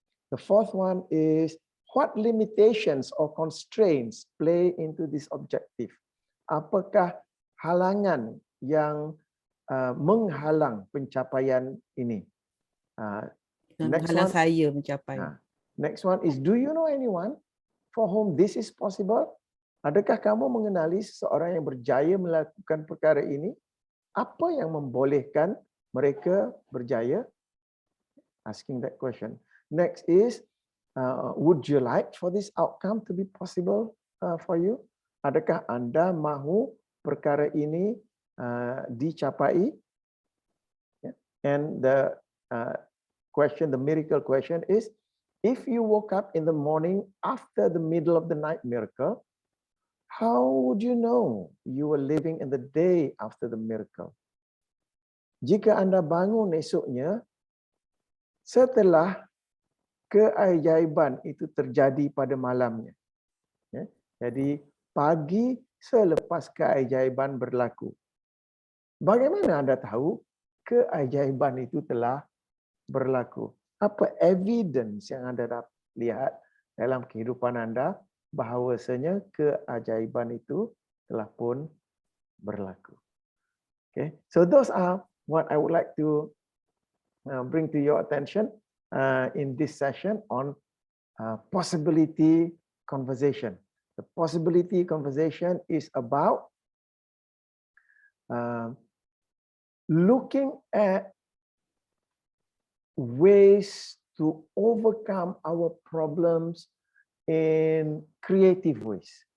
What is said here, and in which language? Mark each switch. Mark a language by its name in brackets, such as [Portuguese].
[English] The fourth one is, what limitations or constraints play into this objective? [Malay] Apakah halangan yang menghalang pencapaian ini? [English] Next one, [Malay] saya mencapai. [English] Next one is, do you know anyone for whom this is possible? [Malay] Adakah kamu mengenali seseorang yang berjaya melakukan perkara ini? Apa yang membolehkan mereka berjaya? [English] Asking that question. Next is, would you like for this outcome to be possible for you? [Malay] Adakah Anda mahu perkara ini dicapai? [English] And the question, the miracle question is, if you woke up in the morning after the middle of the night miracle, how would you know you were living in the day after the miracle? [Malay] Jika Anda bangun esoknya setelah keajaiban itu terjadi pada malamnya. Ya. Jadi pagi selepas keajaiban berlaku. Bagaimana anda tahu keajaiban itu telah berlaku? Apa evidence yang anda lihat dalam kehidupan anda bahawasanya keajaiban itu telah pun berlaku? [English] Okay, so those are what I would like to bring to your attention in this session on possibility conversation. The possibility conversation is about looking at ways to overcome our problems in creative ways.